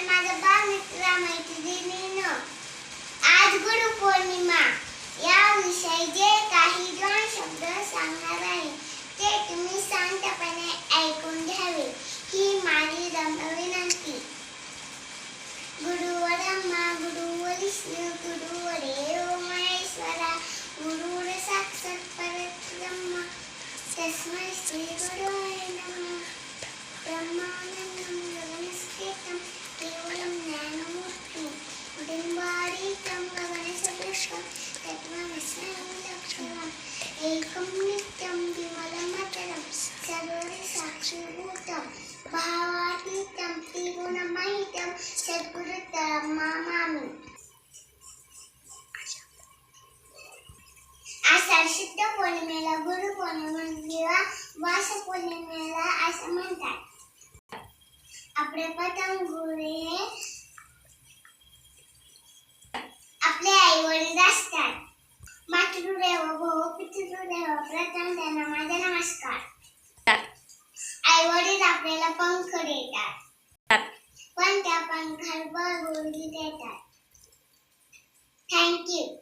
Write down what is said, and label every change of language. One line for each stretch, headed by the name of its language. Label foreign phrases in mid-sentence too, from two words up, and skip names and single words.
Marathi: नमस्कार बालमित्र मैत्रिणींनो, आज गुरुपौर्णिमा या विषयी जे काही दोन शब्द सांगणार आहे ते तुम्ही शांतपणे ऐकून घ्यावे ही माझी विनंती.
Sanskrit: गुरुवर ब्रह्मा गुरुवर विष्णू गुरुवर देव महेश्वरा गुरुवर साक्षात परब्रह्म तस्मै श्री गुरुवे नमः. ब्रह्मानंदं गगनस्थितं केवलं ज्ञानमूर्तिं बिम्बातीतं गगनसदृशं तत्त्वमसि लक्ष्यम् एकं नित्यं विमलमचलं सर्वसाक्षिभूतं भावातीतं त्रिगुणरहितं सद्गुरुं नमामि.
Marathi: आषाढ शुद्ध पौर्णिमेला गुरुपौर्णिमा किंवा वास पौर्णिमेला असं म्हणतात. आपले प्रथम गुरु हे आपले आई वडील असतात.
Sanskrit: मातृदेवो भव पितृदेवो
Marathi: प्रथम त्यांना माझा नमस्कार. आई वडील आपल्याला पंख देतात पण त्या पंखावर गुरुजी देतात. थँक्यू.